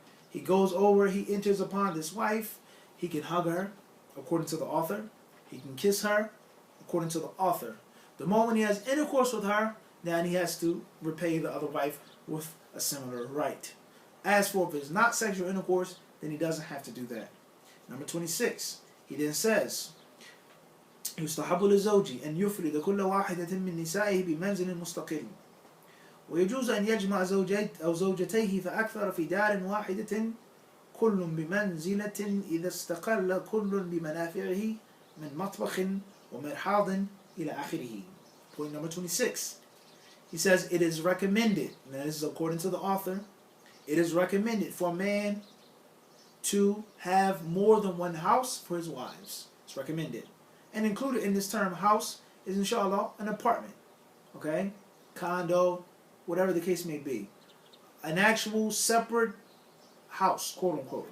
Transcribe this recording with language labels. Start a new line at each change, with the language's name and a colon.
English: He goes over, he enters upon this wife, he can hug her, according to the author, he can kiss her, according to the author. The moment he has intercourse with her, then he has to repay the other wife with a similar right. As for if it's not sexual intercourse, then he doesn't have to do that. Number 26, he then says,
Arabic: يستحب للزوج أن يفرد كل واحدة من نسائه بمنزل مستقل ويجوز أن يجمع زوجين أو زوجتيه فأكثر في دار واحدة كل بمنزلة إذا استقل كل بمنافعه من مطبخ ومرحاض إلى آخره.
English: Point number 26. He says it is recommended, and this is according to the author, it is recommended for a man to have more than one house for his wives. It's recommended. And included in this term house is inshallah an apartment, okay, condo, whatever the case may be, an actual separate house, quote unquote.